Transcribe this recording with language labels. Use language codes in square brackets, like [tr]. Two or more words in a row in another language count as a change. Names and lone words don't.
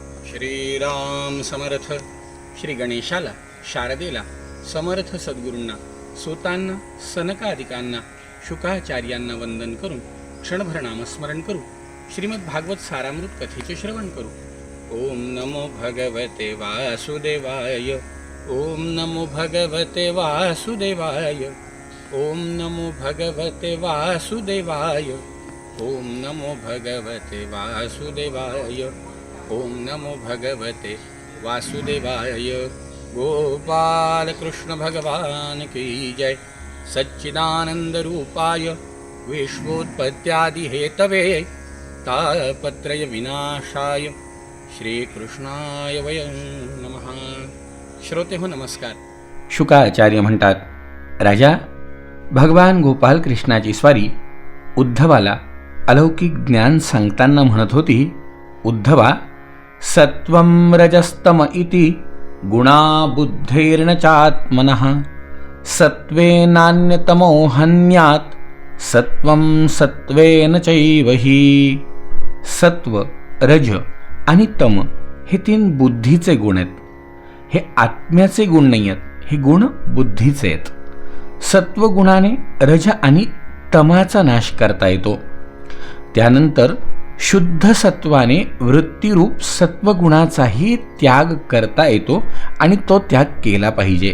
[mr] श्रीराम समर्थ. श्री गणेशाला, शारदेला, समर्थ सद्गुरूंना, सूतांना, सनकादिकांना, शुकाचार्यांना वंदन करून क्षणभर नामस्मरण करू. श्रीमद भागवत सारामृत कथेचे श्रवण करू. [sa] ओम नमो भगवते वासुदेवाय. ओम नमो भगवते वासुदेवाय. ओम नमो भगवते वासुदेवाय. ओम नमो भगवते वासुदेवाय. ओम नमो भगवते वासुदेवाय. [hi] गोपाल कृष्ण भगवान की जय. [sa] सच्चिदानंद रूपाय विश्वोत्पत्त्यादि हेतवे तापत्रय विनाशाय श्रीकृष्णाय वयं नमः. [mr] श्रोते हो नमस्कार. शुकाचार्य म्हणतात, राजा, भगवान गोपाल कृष्णाची स्वारी उद्धवाला अलौकिक ज्ञान सांगताना म्हणत होती, उद्धवा, [sa] सत्वं रजस्तम इति गुणा बुद्धेर्न चात्मनः सत्वेनान्यतमो हन्यात् सत्वं सत्वेन चैव हि. [mr] सत्व, रज आणि तम हे तीन बुद्धीचे गुण आहेत. हे आत्म्याचे गुण नाही आहेत, हे गुण बुद्धीचे आहेत. सत्वगुणाने रज आणि तमाचा नाश करता येतो. त्यानंतर शुद्ध सत्वाने वृत्तीरूप सत्वगुणाचाही त्याग करता येतो आणि तो त्याग केला पाहिजे.